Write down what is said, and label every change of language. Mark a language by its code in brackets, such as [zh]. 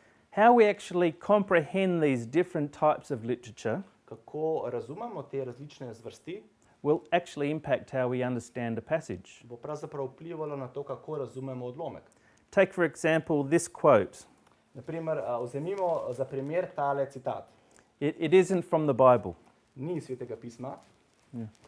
[en] How we actually comprehend these different types of literature [sl] Kako razumemo te različne zvrsti, [en] will actually impact how we understand a passage. [sl] bo pravzaprav vplivalo na to, kako razumemo odlomek. [en] Take, for example, this quote. [sl] Naprimer, vzemimo za primer tale citat. [en] It isn't from the Bible. [sl] Ni iz Svetega pisma Ja.